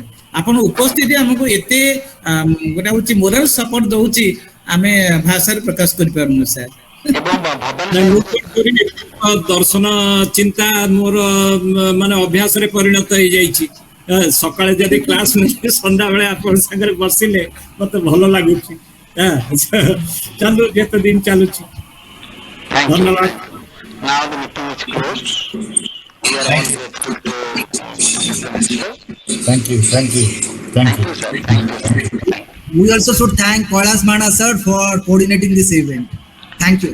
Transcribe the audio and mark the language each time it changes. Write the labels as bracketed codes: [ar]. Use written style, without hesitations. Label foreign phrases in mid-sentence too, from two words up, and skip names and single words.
[or] ଆପଣ ଉପସ୍ଥିତି ଆମକୁ ଏତେ ଗୋଟେ ହଉଛି [en] moral support [or] ଦଉଛି, ଆମେ ଭାଷାରେ ପ୍ରକାଶ କରିପାରୁନୁ ସାର୍। ଏବଂ ଭବାନୀ ନାଇଁ, ମୁଁ ସାର୍ ଦର୍ଶନ ଚିନ୍ତା ମୋର ମାନେ ଅଭ୍ୟାସରେ ପରିଣତ ହେଇଯାଇଛି। ସକାଳେ ଯଦି କ୍ଲାସ ନେଇକି ସନ୍ଧ୍ୟାବେଳେ ଆପଣଙ୍କ ସାଙ୍ଗରେ ବସିଲେ ମତେ ଭଲ ଲାଗୁଛି। ଚାଲୁ, ଯେତେ ଦିନ ଚାଲୁଛି। [en] Thank you. [or] ଧନ୍ୟବାଦ। [en] Now the meeting is closed. We are all grateful to Mr. Mishra. Thank you. Thank you, sir. Thank you. We also should thank Kailas Mana sir for coordinating this event. Thank you.